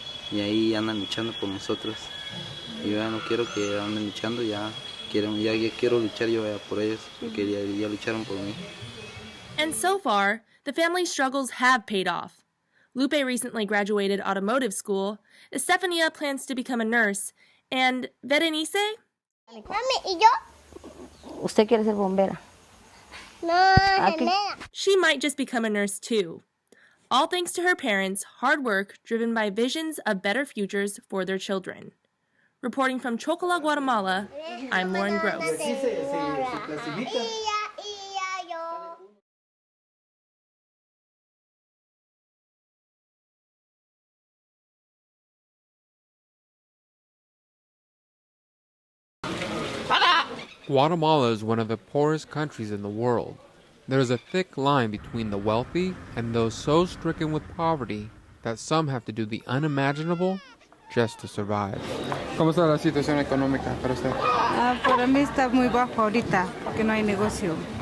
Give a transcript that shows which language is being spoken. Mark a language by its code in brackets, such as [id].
[es] Y ahí andan luchando por nosotros. Y yo ya no quiero que anden luchando, ya quiero luchar yo por ellos, porque ya lucharon por mí. [en] And so far, the family's struggles have paid off. Lupe recently graduated automotive school, Estefania plans to become a nurse, and Berenice? [es] Mami, ¿y yo? Usted quiere ser bombera. [en] No, she might just become a nurse too. All thanks to her parents' hard work driven by visions of better futures for their children. Reporting from Chocola, Guatemala, I'm Lauren Gross. Guatemala is one of the poorest countries in the world. There is a thick line between the wealthy and those so stricken with poverty that some have to do the unimaginable just to survive. [es] ¿Cómo está la situación económica para usted? Para mí está muy bajo ahorita, porque no hay negocio.